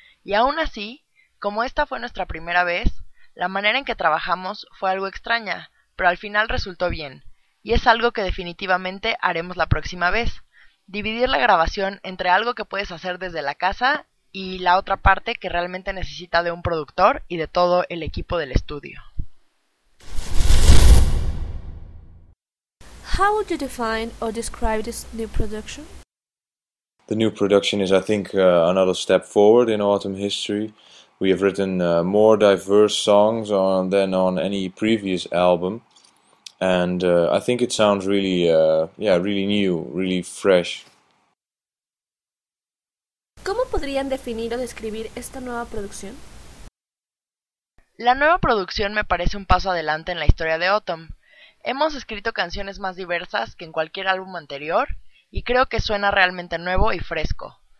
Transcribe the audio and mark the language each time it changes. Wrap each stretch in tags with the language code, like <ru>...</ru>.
<es>Y aún así, como esta fue nuestra primera vez, la manera en que trabajamos fue algo extraña, pero al final resultó bien. Y es algo que definitivamente haremos la próxima vez, dividir la grabación entre algo que puedes hacer desde la casa y la otra parte que realmente necesita de un productor y de todo el equipo del estudio.</es> <en>How would you define or describe this new production? The new production is, I think, another step forward in Autumn history. We have written more diverse songs than on any previous album. And I think it sounds really, really new, really fresh.</en> <es>¿Cómo podrían definir o describir esta nueva producción? La nueva producción me parece un paso adelante en la historia de Autumn. Hemos escrito canciones más diversas que en cualquier álbum anterior y creo que suena realmente nuevo y fresco.</es>